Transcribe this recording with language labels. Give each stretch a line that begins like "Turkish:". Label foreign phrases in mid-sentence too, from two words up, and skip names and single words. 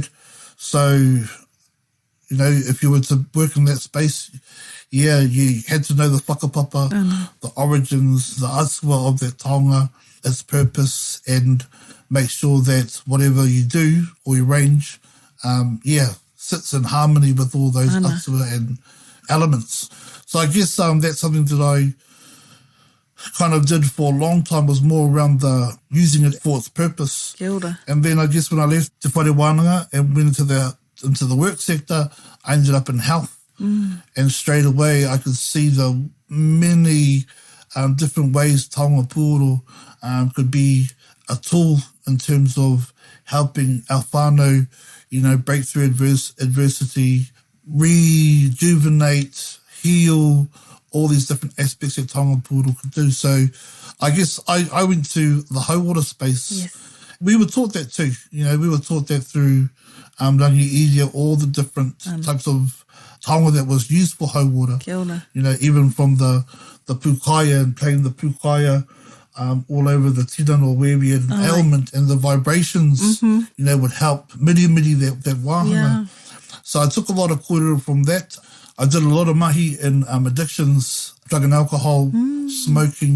English: So, you know, if you were to work in that space, yeah, you had to know the whakapapa, the origins, the asua of that taonga, its purpose, and make sure that whatever you do or you arrange, sits in harmony with all those asua and elements. So I guess that's something that I kind of did for a long time, was more around the using it for its purpose.
Māori: Kia ora.
English: And then I guess when I left Te Whare Wānanga and went into the work sector, I ended up in health. And straight away I could see the many different ways
Māori: Taonga Puoro
English: could be a tool in terms of helping our whānau, you know, break through adversity, rejuvenate, heal, all these different aspects that
Māori: Taonga Puoro
English: could do. So I guess I went to the hauora space. Yes. We were taught that too. You know, we were taught that through Rangiria, all the different types of taonga that was used for hauora.
Māori: Kia ora.
English: You know, even from the pūkaya and playing the pūkaya all over the tiran or where we had an ailment, and the vibrations, you know, would help miri that wāhanga. Yeah. So I took a lot of kōrero from that. I did a lot of mahi in addictions, drug and alcohol, smoking.